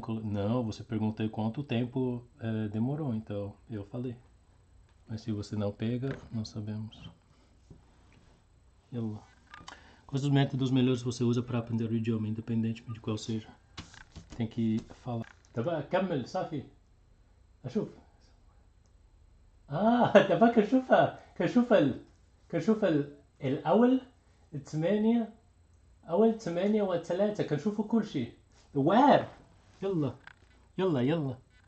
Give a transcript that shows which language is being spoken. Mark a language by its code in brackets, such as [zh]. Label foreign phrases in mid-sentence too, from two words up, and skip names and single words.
[pt] Não, você perguntou quanto tempo demorou, então eu falei. Mas se você não pega, não sabemos. Yalla. Quais os métodos melhores você usa para aprender o idioma, independentemente de qual seja? Tem que falar. [ar] تبا كمل صافي. أشوف. تبا كنشوف الأول 8 أول 8 و3 كنشوفوا كل شيء. Where? يلا.